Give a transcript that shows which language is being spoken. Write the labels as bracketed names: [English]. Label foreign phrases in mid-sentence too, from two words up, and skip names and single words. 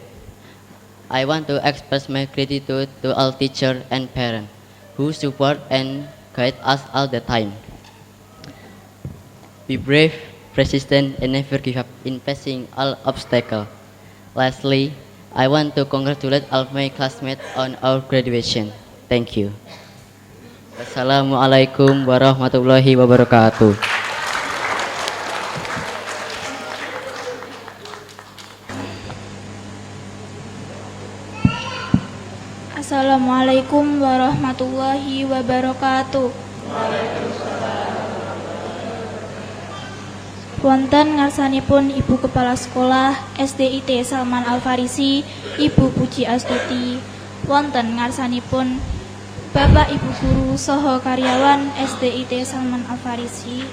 [English] I want to express my gratitude to all teachers and parents who support and guide us all the time. Be brave, persistent, and never give up in facing all obstacles. Lastly, I want to congratulate all my classmates on our graduation. Thank you. [Arabic] والسلام عليكم ورحمة الله وبركاته. السلام عليكم ورحمة الله وبركاته. [Javanese] Wonten ngarsanipun Ibu Kepala Sekolah SDIT Salman Al Farisi, Ibu Puji Astuti. Wonten ngarsanipun Bapak Ibu Guru saha karyawan SDIT Salman Al Farisi.